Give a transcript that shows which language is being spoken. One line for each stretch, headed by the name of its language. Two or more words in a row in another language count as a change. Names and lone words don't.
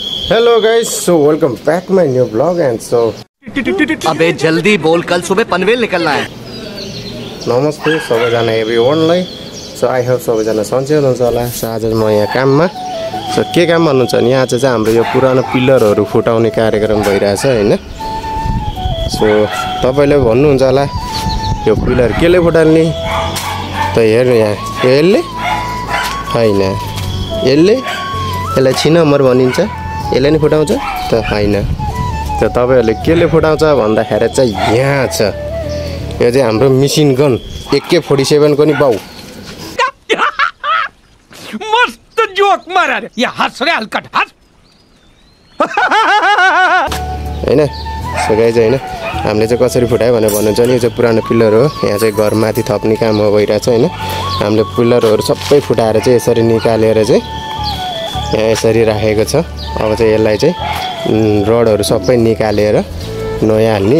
English: Hello guys, so welcome back my new vlog and so
Hindi: अबे जल्दी बोल कल सुबह पनवेल निकलना है।
Nepali: नमस्ते सबैजना एभ्रिवानलाई।
English: so I hope
Nepali: सबैजना सन्चै हुनुहुन्छ होला। सो आज म यहाँ काममा के काम भन्नुहुन्छ भने आज चाहिँ हाम्रो यो पुरानो पिलरहरू फुटाउने कार्यक्रम भइरहेछ हैन। सो तपाईले भन्नुहुन्छ होला यो पिलर केले फुटाल्ने त हेर्नु यहाँ यसले हैन यसलाई 6 नम्बर भनिन्छ यसले नि फुटाउँछ त हैन। त तपाईहरुले केले फुटाउँछ भन्दाखेरि चाहिँ यहाँ छ यो चाहिँ हाम्रो
English: machine gun
Nepali: AK47 को नि बाउ
Marathi: मस्त जोक मारा रे या हंस रे हलकट हंस
Nepali: हैन।
English: so guys
Nepali: हैन हामीले चाहिँ कसरी फुटायो भनेर भन्नुहुन्छ नि यो चाहिँ पुरानो पिलर हो। यहाँ चाहिँ घर माथि थप्ने काम हो भइरहेछ हैन। हामीले पिलरहरू सबै फुटाएर चाहिँ यसरी निकालेर चाहिँ यहाँ यसरी राखेको छ। अब चाहिँ यसलाई चाहिँ रडहरू सबै निकालेर नयाँ हाल्ने।